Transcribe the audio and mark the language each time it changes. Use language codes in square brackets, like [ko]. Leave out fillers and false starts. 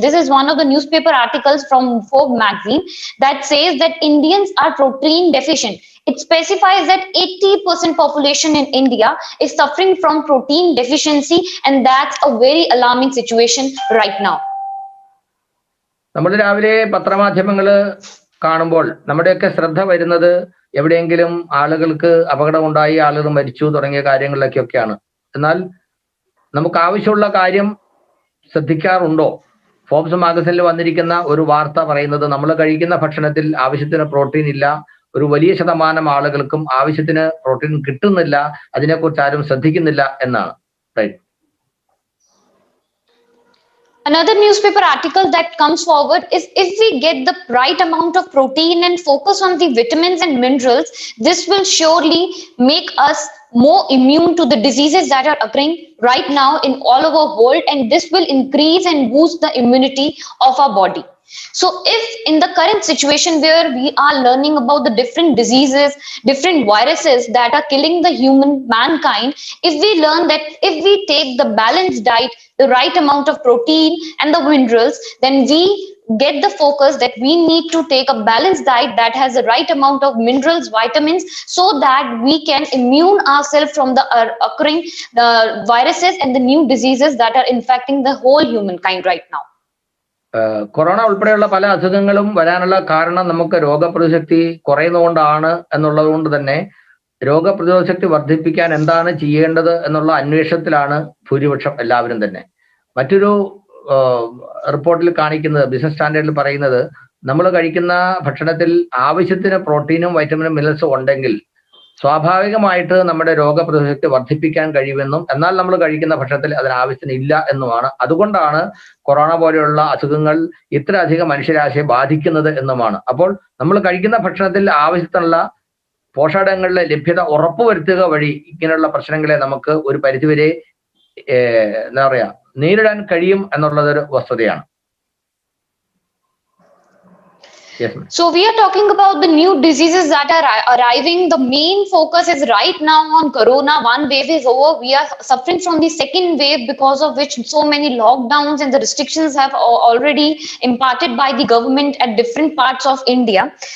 [en] This is one of the newspaper articles from Forbes magazine that says that Indians are protein deficient. It specifies that 80% population in India is suffering from protein deficiency, and that's a very alarming situation right now. [ml] നമ്മൾ രാവിലെ പത്രമാധ്യമങ്ങൾ കാണുമ്പോൾ നമ്മുടെയൊക്കെ ശ്രദ്ധ വരുന്നത് എവിടെയെങ്കിലും ആളുകൾക്ക് അപകടമുണ്ടായി, ആളുകൾ മരിച്ചു തുടങ്ങിയ കാര്യങ്ങളിലൊക്കെയാണ്. എന്നാൽ നമുക്ക് ആവശ്യമുള്ള കാര്യം ശ്രദ്ധിക്കാറുണ്ടോ? ഫോബ്സ് മാഗസിനിൽ വന്നിരിക്കുന്ന ഒരു വാർത്ത പറയുന്നത്, നമ്മൾ കഴിക്കുന്ന ഭക്ഷണത്തിൽ ആവശ്യത്തിന് പ്രോട്ടീൻ ഇല്ല, ഒരു വലിയ ശതമാനം ആളുകൾക്കും ആവശ്യത്തിന് പ്രോട്ടീൻ കിട്ടുന്നില്ല, അതിനെക്കുറിച്ച് ആരും ശ്രദ്ധിക്കുന്നില്ല എന്നാണ്. [en] Right. Another newspaper article that comes forward is, if we get the right amount of protein and focus on the vitamins and minerals, this will surely make us more immune to the diseases that are occurring right now in all over the world, and this will increase and boost the immunity of our body. So if in the current situation where we are learning about the different diseases, different viruses that are killing the mankind, if we learn that if we take the balanced diet, the right amount of protein and the minerals, then we get the focus that we need to take a balanced diet that has the right amount of minerals, vitamins, so that we can immune ourselves from the occurring the viruses and the new diseases that are infecting the whole humankind right now. [ml] Corona ഉൾപ്പെടെയുള്ള പല അസുഖങ്ങളും വരാനുള്ള കാരണം നമുക്ക് രോഗപ്രതിശക്തി കുറയുന്നതുകൊണ്ടാണ് എന്നുള്ളത് കൊണ്ട് തന്നെ രോഗപ്രതിരോധശക്തി വർദ്ധിപ്പിക്കാൻ എന്താണ് ചെയ്യേണ്ടത് എന്നുള്ള അന്വേഷണത്തിലാണ് ഭൂരിപക്ഷം എല്ലാവരും തന്നെ. മറ്റൊരു റിപ്പോർട്ടിൽ കാണിക്കുന്നത്, ബിസിനസ് സ്റ്റാൻഡേർഡിൽ പറയുന്നത്, നമ്മൾ കഴിക്കുന്ന ഭക്ഷണത്തിൽ ആവശ്യത്തിന് പ്രോട്ടീനും വൈറ്റമിനും മിനറൽസും ഉണ്ടെങ്കിൽ സ്വാഭാവികമായിട്ട് നമ്മുടെ രോഗപ്രതിരോധശക്തി വർദ്ധിപ്പിക്കാൻ കഴിയുമെന്നും, എന്നാൽ നമ്മൾ കഴിക്കുന്ന ഭക്ഷണത്തിൽ അതിനാവശ്യത്തിന് ഇല്ല എന്നുമാണ്. അതുകൊണ്ടാണ് കൊറോണ പോലെയുള്ള അസുഖങ്ങൾ ഇത്രയധികം മനുഷ്യരാശിയെ ബാധിക്കുന്നത് എന്നുമാണ്. അപ്പോൾ നമ്മൾ കഴിക്കുന്ന ഭക്ഷണത്തിൽ ആവശ്യത്തിനുള്ള പോഷകങ്ങളുടെ ലഭ്യത ഉറപ്പുവരുത്തുക വഴി ഇങ്ങനെയുള്ള പ്രശ്നങ്ങളെ നമുക്ക് ഒരു പരിധിവരെ എന്താ പറയാ നേരിടാൻ കഴിയും എന്നുള്ളതൊരു വസ്തുതയാണ്. [en] Yes, ma'am. So we are talking about the new diseases that are arriving. The main focus is right now on corona. One wave is over. We are suffering from the second wave, because of which so many lockdowns and the restrictions have already imparted by the government at different parts of India.